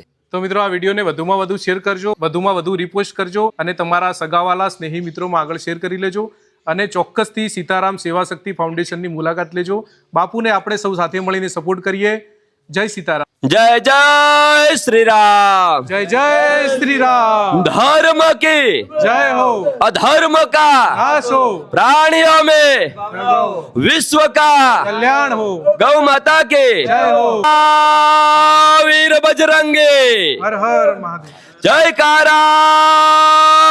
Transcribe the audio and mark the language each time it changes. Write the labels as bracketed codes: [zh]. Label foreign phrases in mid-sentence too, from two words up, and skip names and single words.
[gu] તો મિત્રો, આ વિડીયોને વધુમાં વધુ શેર કરજો, વધુમાં વધુ રિપોસ્ટ કરજો, અને તમારા સગાવાલા સ્નેહી મિત્રોમાં આગળ શેર કરી લેજો. અને ચોક્કસથી સીતારામ સેવા શક્તિ ફાઉન્ડેશનની મુલાકાત લેજો. બાપુને આપણે સૌ સાથે મળીને સપોર્ટ કરીએ. જય સીતારામ. જય જય શ્રી રામ. જય જય શ્રી રામ. [hi] धर्म की जय हो, अधर्म का नाश हो, प्राणियों में विश्व का कल्याण हो. गौ माता के जय हो. वीर बजरंगे. हर हर महादेव. जयकारा वीर बजरंगे.